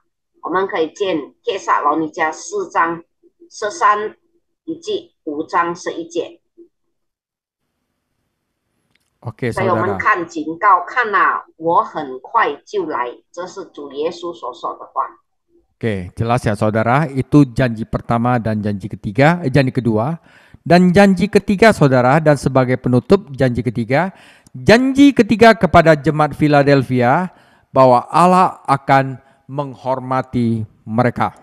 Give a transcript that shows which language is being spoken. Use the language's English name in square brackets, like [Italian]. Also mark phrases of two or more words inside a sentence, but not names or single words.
[Chinese] 我们可以见帖撒罗尼迦4章13以及5章11节。 OK，所以我们看警告，看啊，我很快就来，这是主耶稣所说的话。 [Indonesian] Oke, jelas ya saudara, itu janji pertama dan janji kedua. Dan janji ketiga saudara, dan sebagai penutup janji ketiga kepada jemaat Philadelphia bahwa Allah akan menghormati mereka.